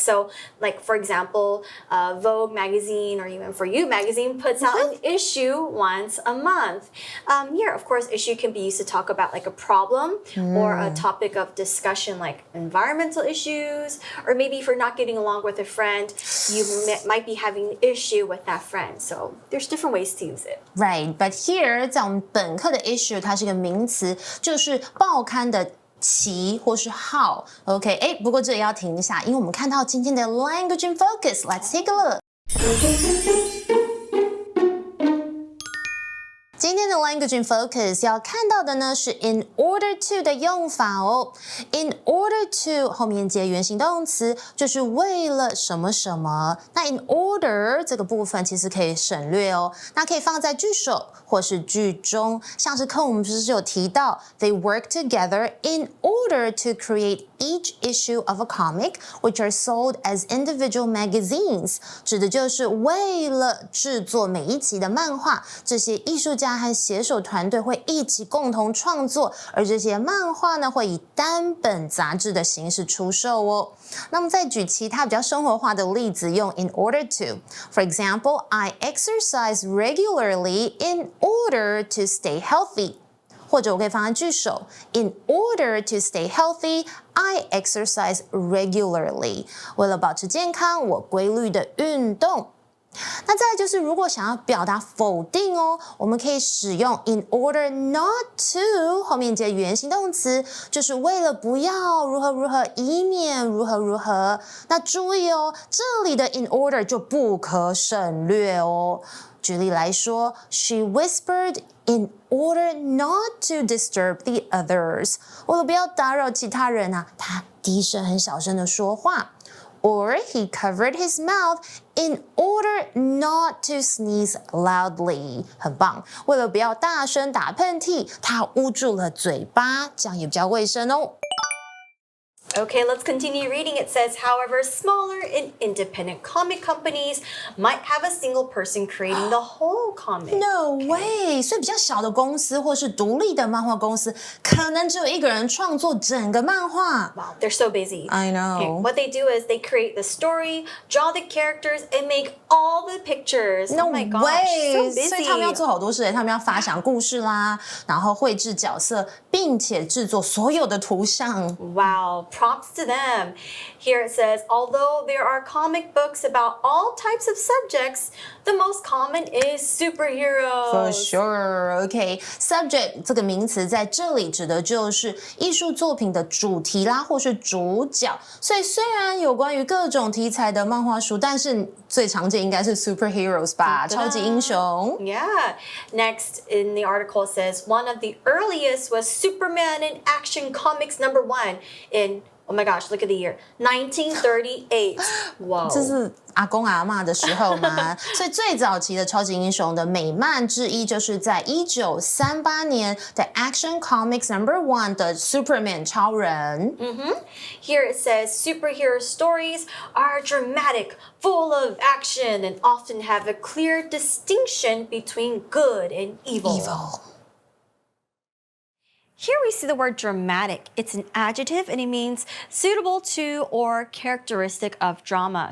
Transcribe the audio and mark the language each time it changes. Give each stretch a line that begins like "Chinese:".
English: So, like for example, Vogue magazine or even For You magazine puts out an issue once a month. Here, of course, issue can be used to talk about like a problem or a topic of discussion like environmental issues, or maybe if you're not getting along with a friend, you might be having an issue with that friend. So there's different ways to use it. Right, but here
Chinese: 在我们本课的 issue 它是一个名词，就是报刊的期或是号。 OK， 不过这里要停一下，因为我们看到今天的 language in focus。
English: Let's take a look.
Chinese: 今天的 language in focus 要看到的呢是 in order to 的用法哦。 in order to 后面接原形动词，就是为了什么什么。那 in order 这个部分其实可以省略哦，那可以放在句首或是句中。像是课我们不是有提到
English: they work together in order to create each issue of a comic, which are sold as individual magazines.
Chinese: 指的就是为了制作每一集的漫画，这些艺术家和写手团队会一起共同创作，而这些漫画呢会以单本杂志的形式出售哦。那么再举其他比较生活化的例子，用 in order to.
English: For example, I exercise regularly in order to stay healthy.
Chinese: 或者我可以放在句首
English: In order to stay healthy, I exercise regularly.
Chinese: 为了保持健康，我规律的运动。那再来就是，如果想要表达否定哦，我们可以使用 in order not to 后面接原形动词，就是为了不要如何如何，以免如何如何。那注意哦，这里的 in order 就不可省略哦。举例来说，She whispered in order not to disturb the others. 为了不要打扰其他人啊，她低声很小声的说话。
English: Or he covered his mouth in order not to sneeze loudly.
Chinese: 很棒，为了不要大声打喷嚏，他捂住了嘴巴，这样也比较卫生哦。
English: Okay, let's continue reading. It says, however, smaller and independent comic companies might have a single person creating the whole comic. No way!
Chinese: 所以比较小的公司或是独立的漫画公司，可能只有一个人创作整个漫画。
English: Wow, they're so busy. I know. Okay, what they do is they create the story, draw the characters, and make all the pictures. No oh my gosh, way! so busy.
Chinese: 所以他们要做好多事，他们要发想故事啦，然后绘制角色，并且制作所有的图像。
English: Wow, props to them. Here it says, although there are comic books about all types of subjects, the most common is superheroes. For sure, OK.
Chinese: Subject 这个名词在这里指的就是艺术作品的主题啦，或是主角。所以虽然有关于各种题材的漫画书，但是最常见应该是 superheroes 吧，超级英雄。
English: Yeah. Next in the article says one of the earliest was Superman in Action Comics #1 in Oh my gosh, look at the year. 1938. Wow.
Chinese: 这是阿公阿嬷的时候嘛，所以最早期的超级英雄的美漫之一就是在1938年的 Action Comics #1 的 Superman 超人。
English: Here it says superhero stories are dramatic, full of action, and often have a clear distinction between good and evil. Here we see the word dramatic. It's an adjective and it means suitable to or characteristic of drama.